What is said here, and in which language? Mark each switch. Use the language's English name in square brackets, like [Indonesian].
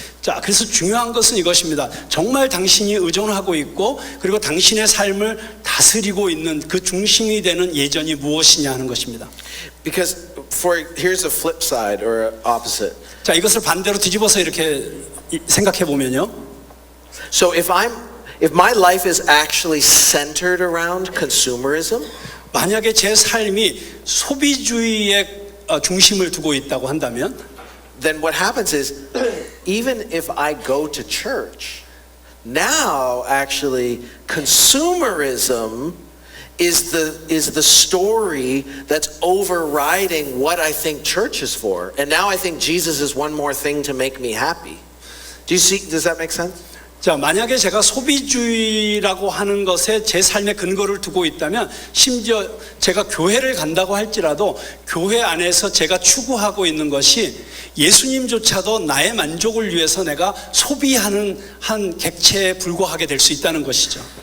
[Korean] 자, 그래서 중요한 것은 이것입니다. 정말 당신이 의존하고 있고 그리고 당신의 삶을 다스리고 있는 그 중심이 되는 예전이 무엇이냐 하는 것입니다. [English] Because here's a flip side or opposite. [Korean] 자, 이것을 반대로 뒤집어서 이렇게 생각해 보면요. [English] So if my life is actually centered around consumerism, [Korean] 만약에 제 삶이 소비주의에 중심을 두고 있다고 한다면 [English] then what happens is even if I go to church, now actually consumerism is the story that's overriding what I think church is for. And now I think Jesus is one more thing to make me happy. Does that make sense? [Korean] 자, 만약에 제가 소비주의라고 하는 것에 제 삶의 근거를 두고 있다면 심지어 제가 교회를 간다고 할지라도 교회 안에서 제가 추구하고 있는 것이 예수님조차도 나의 만족을 위해서 내가 소비하는 한 객체에 불과하게 될 수 있다는 것이죠.